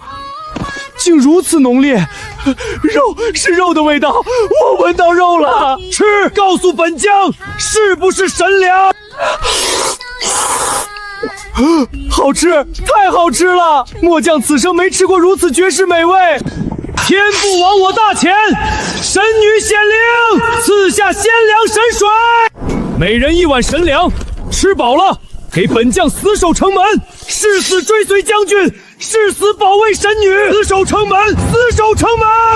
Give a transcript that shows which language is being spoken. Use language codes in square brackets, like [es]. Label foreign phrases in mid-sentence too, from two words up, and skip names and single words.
[zh] 竟如此濃烈，肉是肉的味道，我聞到肉了。吃，告訴本將是不是神糧？好吃，太好吃了！末將此生沒吃過如此絕世美味。天不亡我大錢，神女顯靈，賜下鮮糧神水，每人1碗神糧，吃飽了給本將死守城門，誓死追隨將軍，誓死保衛神女，死守城門，死守城門。